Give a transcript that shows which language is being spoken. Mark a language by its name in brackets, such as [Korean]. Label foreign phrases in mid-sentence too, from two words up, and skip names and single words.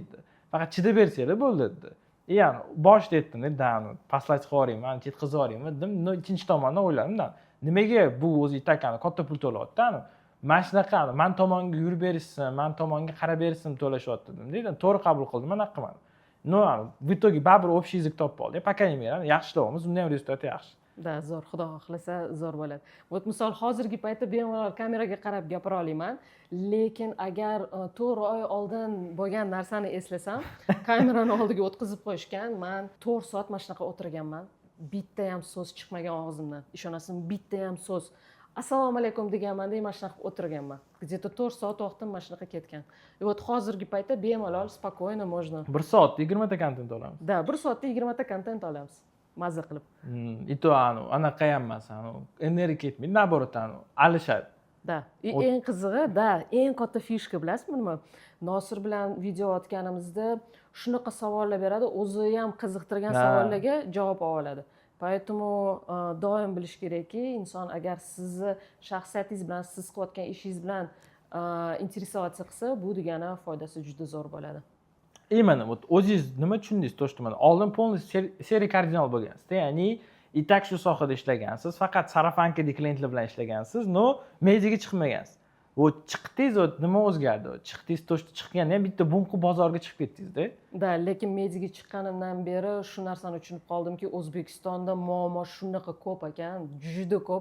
[Uzbek] Faqat chidab bersanglar bo'ldi dedi. Yani boshida aytdim-da, pastlatib yuboraymi, ketkazib yuboraymi dedim. Ikkinchi tomondan o'yladim-da. Nimaga bu o'zi itakani katta pul to'layapti? Mana shunaqa men tomonga yurib berishsin, men tomonga qarab berishsin to'lashyapti dedim-da. To'g'ri qabul qildim, mana qilmadim. No, [Russian] в итоге [Uzbek] baribir [Russian] общий язык [Uzbek] topib oldik. [Russian] По крайней мере, [Uzbek] yaxshi ishlayapmiz, undan ham rezultati yaxshi. Da, zo'r, xudo xohlasa zo'r bo'ladi. Вот misol hozirgi paytda bemalol kameraga qarab gapira olaman, lekin agar 4 oy oldin bo'lgan narsani eslasam, kamerani oldiga o'tkazib qo'yishgan, men 4 soat mana shunaqa o'tirganman. Bitta ham so'z chiqmagan og'zimdan. Ishonasizmi, bitta ham so'z. Assalomu alaykum deganman-da, mana shunaqa o'tirganman. Где-то 4 soat vaqtim mana shunaqa ketgan. [Russian] И вот [Uzbek] hozirgi paytda bemalol, [Russian] spokойно можно. [Uzbek] 1 soatda 20 ta kontent olamiz. Da, 1 soatda 20 ta kontent olamiz. Mazza qilib. [Russian] И то [Uzbek] anaqa ham emas, energiya ketmaydi, naоборот, alishadi. Da, eng qizig'i, eng katta fishka bilasizmi nima? Nosir bilan video otganimizda shunaqa savollar beradi, o'zi ham qiziqtirgan savollarga javob oladi. Поэтому doim bilish kerakki, inson agar sizni shaxsiyatingiz bilan, siz qilayotgan ishingiz bilan interesovatsiya qilsa, bu degani foydasi juda zo'r bo'ladi. [Russian] Именно, вот [Uzbek] o'zingiz nima tushundingiz, [Russian] то, что [Uzbek] mana oldin полностью seriya kardinal bo'lgansiz, ya'ni itak shu sohada ishlagansiz, faqat sarafankadagi klientlar bilan ishlagansiz, no mediaga chiqmagansiz. Вот chiqdingiz, nima o'zgardi? Chiqdingiz, [Russian] то, что [Uzbek] chiqqanda ham bitta bunqi bozorga chiqib ketdingiz-da. Da, lekin mediaga chiqqanimdan beri shu narsani tushunib qoldimki, O'zbekistonda muammo shunaqa ko'p ekan, juda ko'p.